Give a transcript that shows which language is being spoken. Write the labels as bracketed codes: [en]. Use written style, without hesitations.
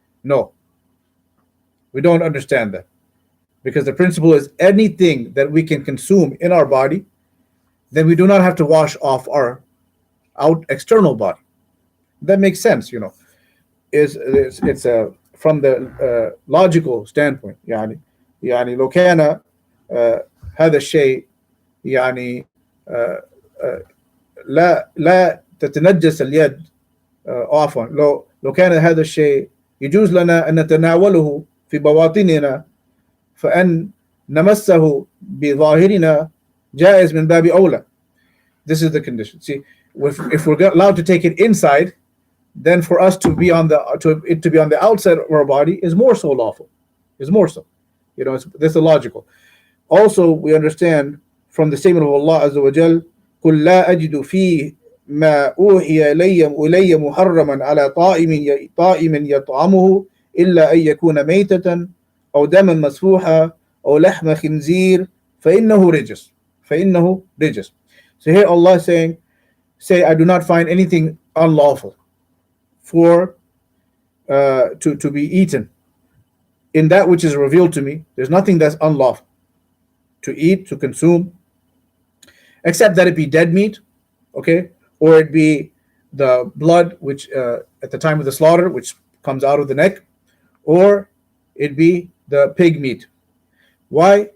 [en] No, we don't understand that. Because the principle is anything that we can consume in our body, then we do not have to wash off our external body. That makes sense, you know. It's from the logical standpoint. [ar] يعني لو كان هذا الشيء يعني لا تتنجس اليد، عفوا، لو كان هذا الشيء يجوز لنا أن نتناوله في بواطننا، فأن نمسه بظاهرنا جائز من باب أولى. [en] This is the condition. See, if we're allowed to take it inside, then for us to be on the outside of our body is more so lawful. Is more so. You know, this is logical. Also, we understand from the statement of [ar] Allah Azza wa Jal, قُلْ لَا أَجِدُ فِي مَا أُوحِيَ إِلَيَّ مُحَرَّمًا عَلَى طَائِمٍ يَطْعَمُهُ إِلَّا أَن يَكُونَ مَيْتَةً أو دما مسفوحا أو لحم خنزير فإنه رجس. [en] So here Allah say, I do not find anything unlawful for to be eaten in that which is revealed to me. There's nothing that's unlawful to eat, to consume, except that it be dead meat, okay, or it be the blood which at the time of the slaughter which comes out of the neck, or it be the pig meat. Why?